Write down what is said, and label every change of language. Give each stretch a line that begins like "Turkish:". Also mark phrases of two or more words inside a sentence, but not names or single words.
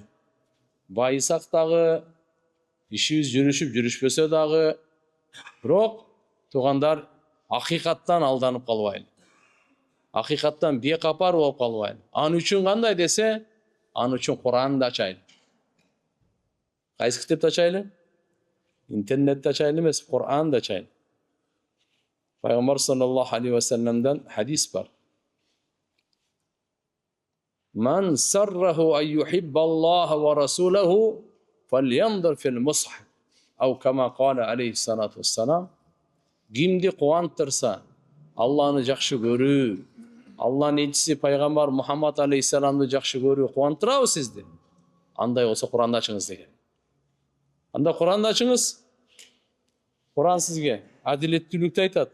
Kyrgyz: Байысак дагы, ишибиз жүрүшпөсө дагы, бирок тугандар, акыйкаттан алданып калбайлы. Акыйкаттан бекапар болуп калбайлы. Аны үчүн кандай десе, аны үчүн Куранды ачайлы. Кайсы китепти ачайлы? Интернетти ачайлы эмес, Куранды ачайлы. Пайгамбар
Arabic: صلى الله عليه وسلم
Kyrgyz: хадис бар.
Arabic: من سره أن يحب الله ورسوله فلينظر في المصحف. أو كما قال عليه الصلاة والسلام.
Kyrgyz: Кимди кубантырса, Алланы жакшы көрүү, Алланын элчиси пайгамбар Мухаммад алейхиссаламды жакшы көрүү кубантырабы сизди? Андай болсо Куранды ачыңыз деген. Анда Куранды ачыңыз. Куран сизге адилеттүүлүктү айтат.